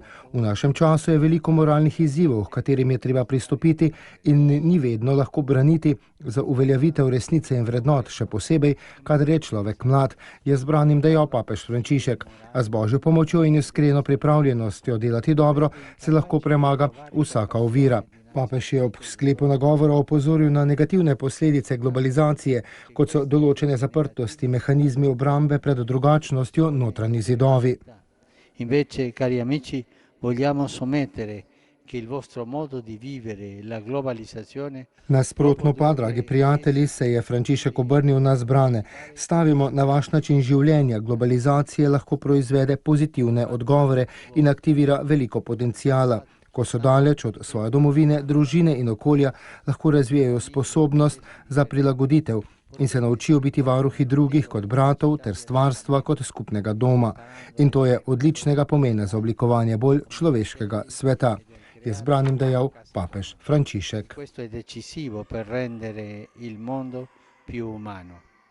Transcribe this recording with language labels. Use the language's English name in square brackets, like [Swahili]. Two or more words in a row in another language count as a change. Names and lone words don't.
[Slovenian] V našem času je veliko moralnih izzivov, h katerim je treba pristopiti in ni vedno lahko braniti za uveljavitev resnice in vrednot, še posebej, kadar je človek mlad, je zbranim dejal papež Frančišek, a z Božjo pomočjo in iskreno pripravljenostjo delati dobro se lahko premaga vsaka ovira. Papež je ob sklepu nagovora opozoril na negativne posledice globalizacije, kot so določene zaprtosti, mehanizmi obrambe pred drugačnostjo, notranji zidovi. [Italian] Invece, cari amici, vogliamo sommettere che il vostro modo di vivere la globalizzazione. [Slovenian] Nasprotno pa, dragi prijatelji, se je Frančišek obrnil na zbrane. Stavimo na vaš način življenja. Globalizacija lahko proizvede pozitivne odgovore in aktivira veliko potencijala. Ko so daleč od svoje domovine, družine in okolja, lahko razvijajo sposobnost za prilagoditev in se naučijo biti varuhi drugih kot bratov ter stvarstva kot skupnega doma. In to je odličnega pomena za oblikovanje bolj človeškega sveta, je zbranim dejal papež Frančišek. [Italian] Questo è decisivo per rendere il mondo più umano.